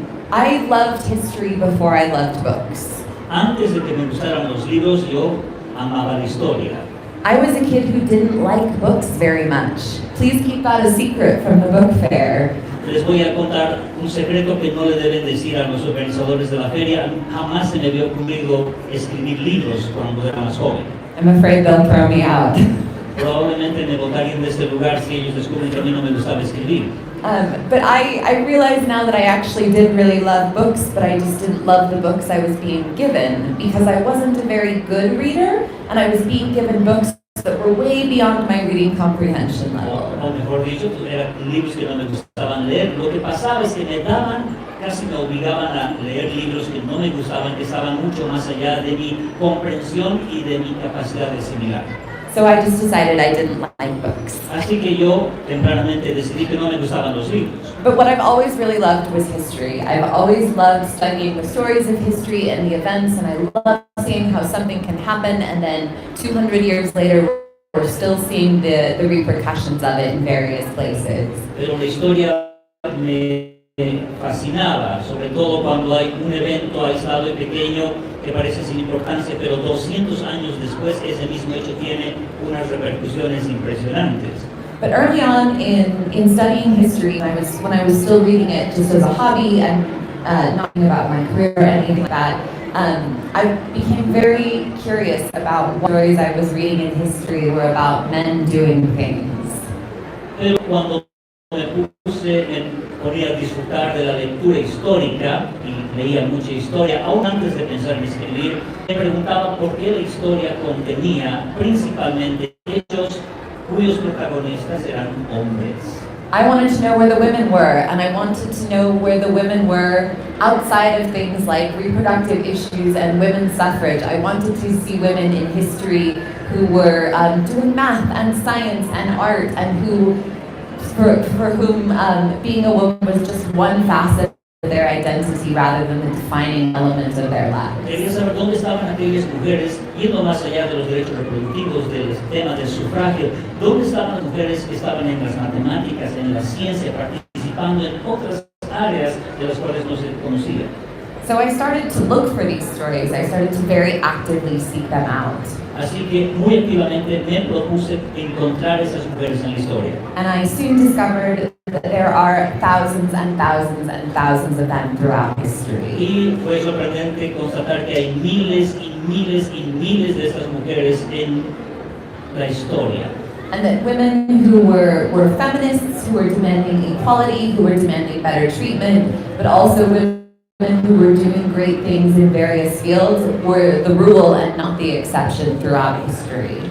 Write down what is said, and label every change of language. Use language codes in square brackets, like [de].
[en] I loved history before I loved books. [es] Antes de que me gustaran los libros, yo amaba la historia. [en] I was a kid who didn't like books very much. Please keep that a secret from the book fair. [es] Les voy a contar un secreto que no le deben decir a los organizadores de la feria. Jamás se me había ocurrido escribir libros cuando era más joven. [en] I'm afraid they'll throw me out. [es] Probablemente me botarían de este lugar si ellos descubren que a mí no me gustaba escribir. [en] But I realize now that I actually did really love books, but I just didn't love the books I was being given because I wasn't a very good reader and I was being given books that were way beyond my reading comprehension level. [es] O mejor dicho, eran libros que no me gustaban leer. Lo que pasaba es que casi me obligaban a leer libros que no me gustaban, que estaban mucho más allá de mi comprensión y de mi capacidad de asimilar. [en] So I just decided I didn't like books. [es] Así que yo tempranamente decidí que no me gustaban los libros. [en] But what I've always really loved was history. I've always loved studying the stories of history and the events, and I love seeing how something can happen, and then 200 years later, we're still seeing the repercussions of it in various places. [es] Pero la historia me fascinaba, sobre todo cuando hay un evento aislado y pequeño que parece sin importancia, pero 200 años después ese mismo hecho tiene unas repercusiones impresionantes. [en] But early on in studying history, when I was still reading it just as a hobby and not thinking about my career or anything like that, I became very curious about what stories I was reading in history were about men doing things. [es] Pero cuando me ponía a disfrutar de la lectura histórica y leía mucha historia, aún antes de pensar en escribir, me preguntaba por qué la historia contenía principalmente hechos cuyos protagonistas eran hombres. [en] I wanted to know where the women were, and I wanted to know where the women were outside of things like reproductive issues and women's suffrage. I wanted to see women in history who were doing math and science and art, and for whom being a woman was just one facet of their identity rather than the defining element of their lives. [es] Quería saber dónde estaban aquellas mujeres, yendo más allá de los derechos reproductivos, del tema del sufragio, dónde estaban las mujeres que estaban en las matemáticas, en la ciencia, participando en otras áreas de las cuales no se conocía. [en] So I started to look for these stories. I started to very actively seek them out. [es] Así que muy activamente me propuse encontrar esas mujeres en la historia. [en] And I soon discovered that there are thousands and thousands and thousands of them throughout history. [es] Y fue sorprendente constatar que hay miles y miles y miles de estas mujeres en la historia. [en] And that women who were feminists, who were demanding equality, who were demanding better treatment, but also women women who were doing great things in various fields were the rule and not the exception throughout history.